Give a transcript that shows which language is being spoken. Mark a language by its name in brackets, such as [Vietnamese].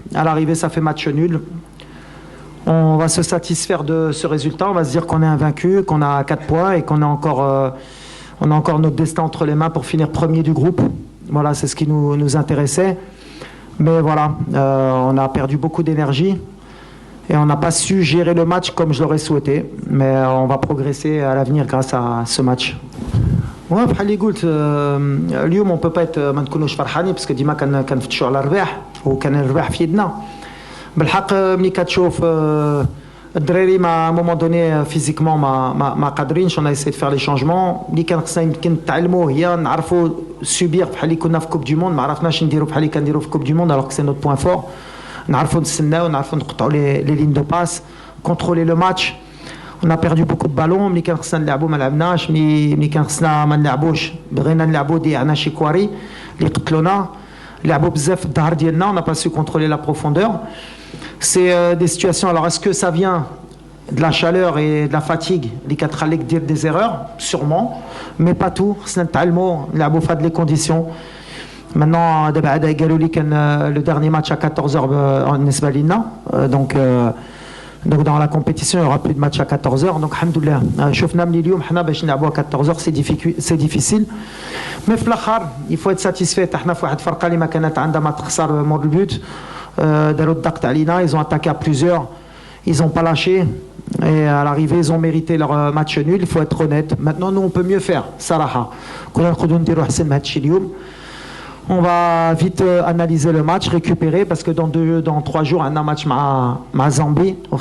[French] À l'arrivée, ça fait match nul. On va se satisfaire de ce résultat, on va se dire qu'on est invaincu, qu'on a 4 points et qu'on a encore notre destin entre les mains pour finir premier du groupe. Voilà, c'est ce qui nous intéressait. Mais voilà, on a perdu beaucoup d'énergie et on n'a pas su gérer le match comme je l'aurais souhaité. Mais on va progresser à l'avenir grâce à ce match. Ouais, [Arabic] بحال اللي قلت اليوم [French] on peut pas être [Arabic] ما نكونوش فرحانين باسكو ديما كنفتشوا على الرباح وكان الرباح في يدنا. بالحق ملي كتشوف الدراري ما مومون دوني فيزيكمون ما قادرينش. [French] on a essayé de faire les changements [Arabic] اللي كان خصنا يمكن نتعلموا هي نعرفوا سوبير بحال اللي كنا في كوب دي موند. ما عرفناش نديروا بحال اللي كنديروا في كوب دي موند [French] alors que c'est notre point fort. [Arabic] نعرفوا نستناو نعرفوا نقطعوا [French] les lignes de passe, contrôler le match. On a perdu beaucoup de ballons. [Arabic] ملي كان خصنا نلعبوا ما لعبناش. ملي كان خصنا ما نلعبوش بغينا نلعبوا ضيعنا شي كواري اللي قتلونا. لعبوا بزاف في الظهر ديالنا. [French] on n'a pas su contrôler la profondeur. C'est des situations. Alors est-ce que ça vient de la chaleur et de la fatigue [Arabic] اللي كتخليك دير [French] des erreurs? Sûrement, mais pas tout. [Arabic] خصنا نتعلموا نلعبوا في هاد [French] les conditions. Maintenant [Arabic] دابا عاد قالوا لي كان [French] le dernier match à 14h [Arabic] بالنسبه لينا. [French] Donc dans la compétition, il n'y aura plus de match à 14h. Donc, [Arabic] alhamdoulilah, شفنا من اليوم حنا باش نلعبوا [French] à 14h, c'est difficile. Mais [Arabic] في الآخر, [French] il faut être satisfait. [Arabic] حنا في واحد الفرقة اللي ما كانت عندها ما تخسر مور البوت. داروا الضغط علينا, [French] ils ont attaqué à plusieurs. Ils n'ont pas lâché. Et à l'arrivée, ils ont mérité leur match nul. Il faut être honnête. Maintenant, nous, on peut mieux faire. [Arabic] صراحة. كنا نقدروا نديروا أحسن من هذا الشيء اليوم. [French] On va vite analyser le match, récupérer, parce que dans 3 jours, on a un match avec Zambie.